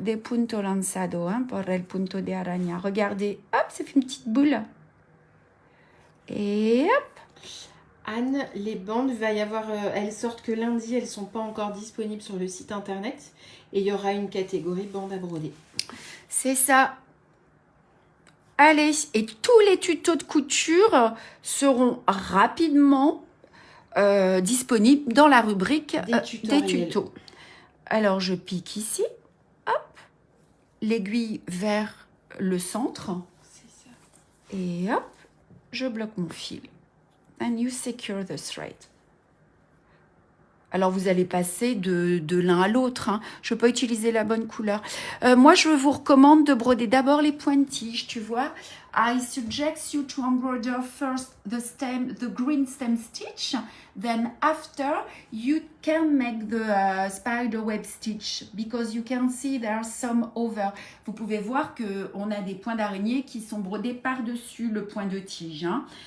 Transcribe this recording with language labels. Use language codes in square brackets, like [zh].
[es] Des puntos lanzados, hein, pour el punto de araña. [fr] Regardez, hop, ça fait une petite boule. Et hop. Anne, les bandes, va y avoir, elles sortent que lundi, elles sont pas encore disponibles sur le site internet. Et il y aura une catégorie bandes à broder. C'est ça. Allez, et tous les tutos de couture seront rapidement disponibles dans la rubrique des tutos. Alors, je pique ici, hop, l'aiguille vers le centre. C'est ça. Et hop, je bloque mon fil. [en] And you secure the thread. [fr] Alors, vous allez passer de l'un à l'autre. Hein. Je ne peux pas utiliser la bonne couleur. Moi, je vous recommande de broder d'abord les pointilles, tu vois. [en] I suggest you to embroider first the green stem stitch. Then after, you can make the spider web stitch. Because you can see there are some over. [fr] Vous pouvez voir qu'on a des points d'araignée qui sont brodés par-dessus le point de tige. Hein.